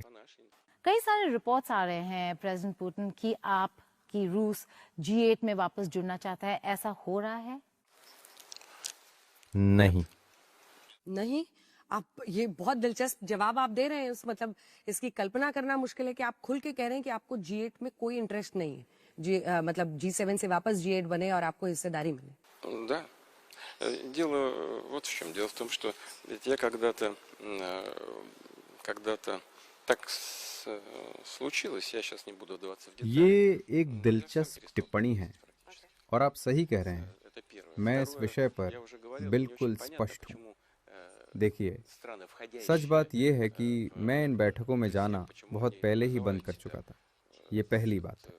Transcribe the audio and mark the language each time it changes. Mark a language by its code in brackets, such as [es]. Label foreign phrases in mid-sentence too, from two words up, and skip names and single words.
[hi] कई सारे रिपोर्ट्स आ रहे हैं प्रेसिडेंट पुतिन कि रूस G8 में वापस जुड़ना चाहता है, ऐसा हो रहा है? नहीं, आप ये बहुत दिलचस्प जवाब आप दे रहे हैं। मतलब इसकी कल्पना करना मुश्किल है कि आप खुल के कह रहे हैं कि आपको G8 में कोई इंटरेस्ट नहीं है। मतलब G7 से वापस G8 बने और आपको हिस्सेदारी मिले। [ru] Да. Дело вот в чем. Дело в том, что я когда-то так случилось, я сейчас не буду вдаваться в детали. [hi] ये एक दिलचस्प टिप्पणी है और आप सही कह रहे हैं। मैं इस विषय पर बिल्कुल स्पष्ट हूँ। देखिए, सच बात यह है कि मैं इन बैठकों में जाना बहुत पहले ही बंद कर चुका था। ये पहली बात है।